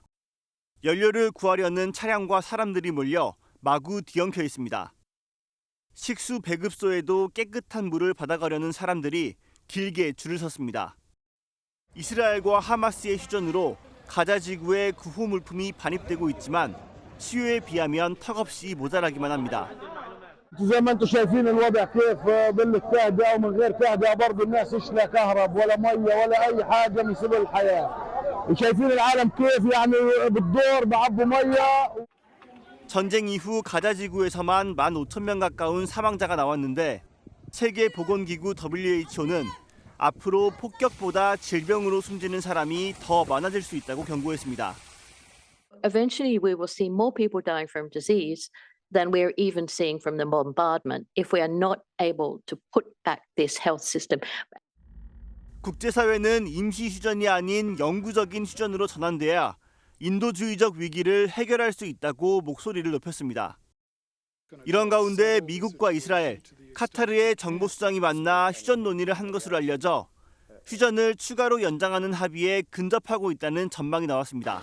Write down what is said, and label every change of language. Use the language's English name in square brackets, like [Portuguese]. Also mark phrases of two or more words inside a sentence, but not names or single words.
[Korean] 연료를 구하려는 차량과 사람들이 몰려 마구 뒤엉켜 있습니다. 식수 배급소에도 깨끗한 물을 받아가려는 사람들이 길게 줄을 섰습니다. 이스라엘과 하마스의 휴전으로 가자지구에 구호 물품이 반입되고 있지만 수요에 비하면 턱없이 모자라기만 합니다. [Arabic] زي ما انتم شايفين الوضع كيف بالتهدئه ومن غير تهدئه برضه الناس مش لا كهرب ولا ميه ولا اي حاجه من سبل الحياه. وشايفين العالم كيف يعني بالدور بعبوا ميه. [Korean] 전쟁 이후 가자지구에서만 15,000명 가까운 사망자가 나왔는데 세계보건기구 WHO는 앞으로 폭격보다 질병으로 숨지는 사람이 더 많아질 수 있다고 경고했습니다. [English] Eventually we will see more people dying from disease than we're even seeing from the bombardment if we are not able to put back this health system. [Korean] 국제사회는 임시 휴전이 아닌 영구적인 휴전으로 전환돼야 인도주의적 위기를 해결할 수 있다고 목소리를 높였습니다. 이런 가운데 미국과 이스라엘, 카타르의 정보수장이 만나 휴전 논의를 한 것으로 알려져 휴전을 추가로 연장하는 합의에 근접하고 있다는 전망이 나왔습니다.